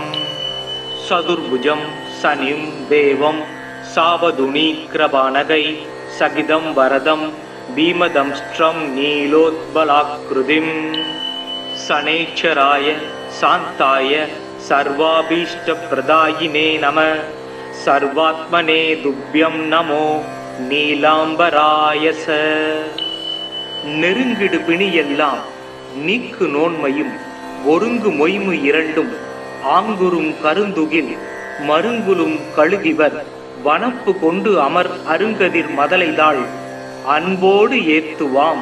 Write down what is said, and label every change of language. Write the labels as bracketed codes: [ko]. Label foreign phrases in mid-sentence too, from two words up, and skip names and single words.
[sa] चतुर्भुजं शनिं देवं सावधुनीकृपाणकै सगिदं वरदं भीमदंष्ट्रं नीलोत्पलाकृतिम्। शनैश्चराय शान्ताय सर्वाभीष्टप्रदायिने नमः। सर्वात्मने तुभ्यं नमो நீலாம்பராயச। [ta] நெருங்கிடு பிணியெல்லாம் நீக்கு நோன்மையும் ஒருங்கு மொய்மு இரண்டும் ஆங்குரும் கருந்துகில் மருங்குலும் கழுகிவர் வனப்பு கொண்டு அமர் அருங்கதிர் மதலைதாள் அன்போடு ஏத்துவாம்।